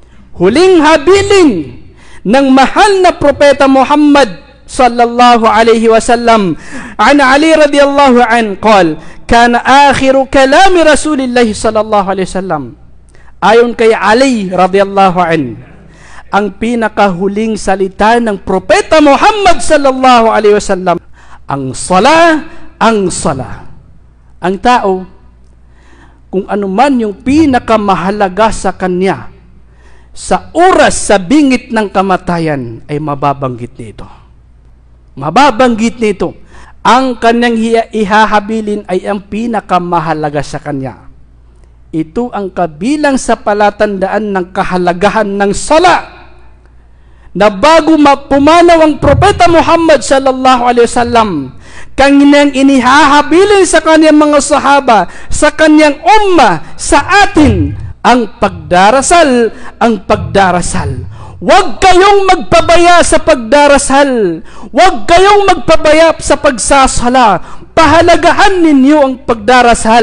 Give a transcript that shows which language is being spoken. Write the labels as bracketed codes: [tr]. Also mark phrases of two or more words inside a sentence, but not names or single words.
[tl] huling habilin ng mahal na propeta Muhammad [ar] صلى الله عليه وسلم. عن علي رضي الله عنه قال كان آخر كلام رسول الله صلى الله عليه وسلم. [tl] Ayon kay Ali [ar] رضي الله عنه, [tl] ang pinakahuling salita ng propeta Muhammad [ar] صلى الله عليه وسلم, [tl] ang sala, ang sala. Ang tao, kung ano man yung pinakamahalaga sa kanya, sa oras, sa bingit ng kamatayan, ay mababanggit nito. Mababanggit nito. Ang kanyang ihahabilin ay ang pinakamahalaga sa kanya. Ito ang kabilang sa palatandaan ng kahalagahan ng sala, na bago pumanaw ang propeta Muhammad [ar] صلى الله عليه وسلم, [tl] kanyang inihahabilin sa kanyang mga sahaba, sa kanyang umma, sa atin, ang pagdarasal, ang pagdarasal. Huwag kayong magpabaya sa pagdarasal. Huwag kayong magpabaya sa pagsasala. Pahalagahan ninyo ang pagdarasal.